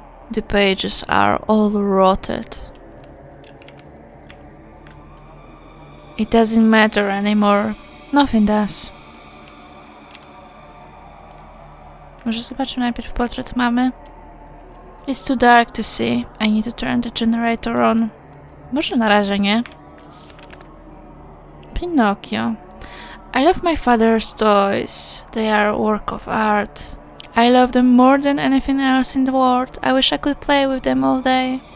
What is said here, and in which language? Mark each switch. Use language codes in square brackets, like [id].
[en] The pages are all rotted. It doesn't matter anymore. Nothing does. [pl] Może zobaczę najpierw portret mamy? [en] It's too dark to see. I need to turn the generator on. [pl] Może na razie nie. [en] Pinocchio. I love my father's toys. They are a work of art. I love them more than anything else in the world. I wish I could play with them all day.